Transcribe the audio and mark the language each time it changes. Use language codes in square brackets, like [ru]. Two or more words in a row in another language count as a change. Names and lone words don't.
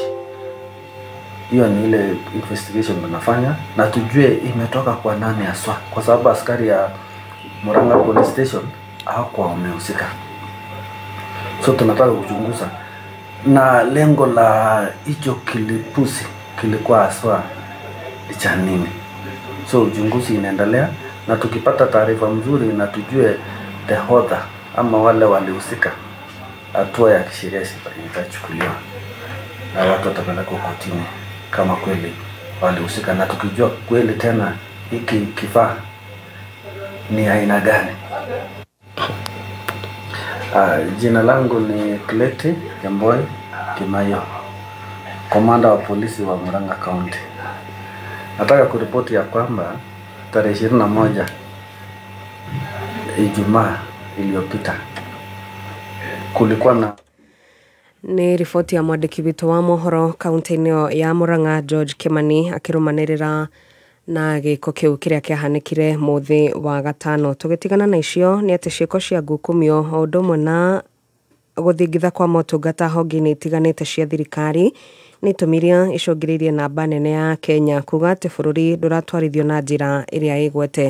[sw] Hiyo ni ile investigation tunafanya na tujue imetoka kwa nani aswa, kwa sababu askari ya Murang'a Police Station hawakuwa wamehusika. So tunataka kuchunguza na lengo la hicho kilipusi kilikuwa aswa cha nini. So uchunguzi inaendelea na tukipata taarifa mzuri na tujue [en] the author [sw] ama wale walihusika, hatua ya kisheria itachukuliwa na watu watapelekwa kotini kama kweli walihusika, na tukijua kweli tena hiki kifaa ni aina gani. Jina langu ni Kleti Kemboi Kimayo, komanda wa polisi wa Murang'a County. Nataka kuripoti ya kwamba tarehe 21 Ijumaa iliyopita kulikuwa na [ki] ni riboti ya mwandiki witũ wa mohoro kaunti-inĩ ya Murang'a George Kimani akirumanĩrĩra na gĩko kĩu kĩrĩa kĩahanĩkire mũthĩ wa gatano. Tũgĩtigana na icio nĩ atĩ ciĩko cia ngukumio o ũndũ ũmwe na gũthingitha kwa motungata honge-inĩ itiganĩte cia thirikari nĩ itũmirie icũngĩrĩirie namba nene ya Kenya kuga atĩ bũrũri ndũratwarithio na njĩra ĩrĩa ĩgwete.